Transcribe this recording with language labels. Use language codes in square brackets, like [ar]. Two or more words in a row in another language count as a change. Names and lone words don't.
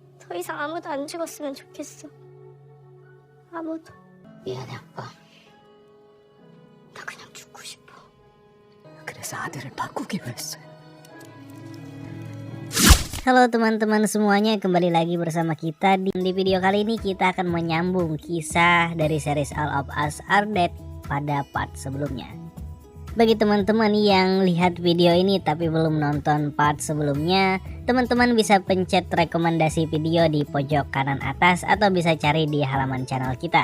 [ko] 더 이상 아무도 안 죽었으면 좋겠어. 아무도. 미안해 아빠. 나 그냥 죽고 싶어. 그래서 아들을 바꾸기로 했어요. [id] Halo teman-teman semuanya, kembali lagi bersama kita. Di video kali ini kita akan menyambung kisah dari series All of Us Are Dead pada part sebelumnya. Bagi teman-teman yang lihat video ini tapi belum nonton part sebelumnya, teman-teman bisa pencet rekomendasi video di pojok kanan atas atau bisa cari di halaman channel kita.